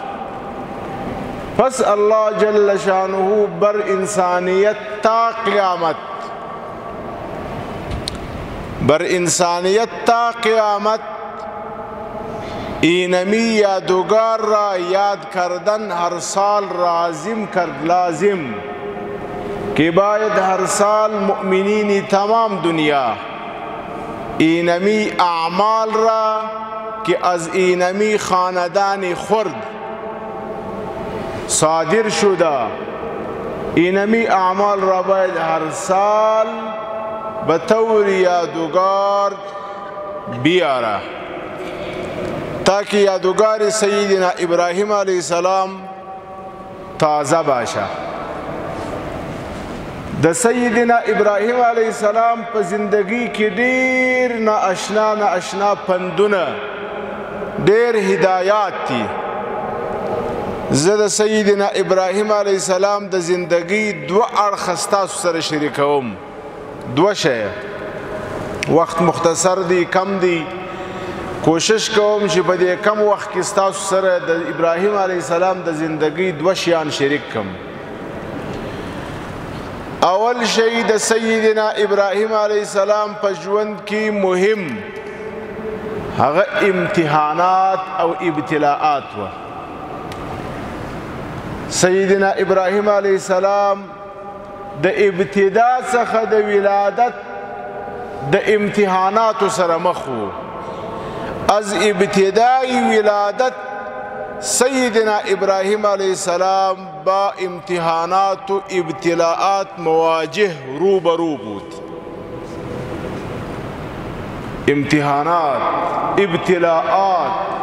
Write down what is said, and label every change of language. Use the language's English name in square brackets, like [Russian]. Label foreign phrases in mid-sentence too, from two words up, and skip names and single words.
[Persian] پس الله جل شانه بر انسانیت تا قیامت، بر انسانیت تا قیامت اینمی یادگار را یاد کردن هر سال لازم که باید هر سال مؤمنین تمام دنیا اینمی اعمال را که از اینمی خاندان خرد صادر شده، اینمی اعمال را باید هر سال به طور یادگار بیاره تاکہ یادگار سیدنا ابراہیم [Arabic] علیہ السلام [Persian] تازہ باشه. [Pashto] د سیدنا ابراہیم [Arabic] علیہ السلام [Pashto] په زندگی کې ډیر نااشنا پندونه، ډیر هدایات دي. زه د سیدنا ابراہیم [Arabic] علیہ السلام [Pashto] د زندگی دو اړخ ستاسو سره شریکوم. دو شی، وقت مختصر دی، کم دی، کوشش کوم چې په دې کم وخت کې ستاسو سره د ابراهیم [Arabic] علیه السلام [Pashto] د زندگی دو شیان شریک کم. اول شی د سیدنا ابراهیم [Arabic] علیه السلام [Pashto] په ژوند کې مهم هغه امتحانات او ابتلاءات و. سیدنا ابراهیم [Arabic] علیه السلام [Pashto] د ابتدا څخه د ولادت د امتحاناتو سره مخ و. [Persian] از ابتدای ولادت سیدنا ابراهیم [Arabic] علیه السلام [Persian] با امتحانات و ابتلاءات مواجه روبرو بود. امتحانات، ابتلاءات.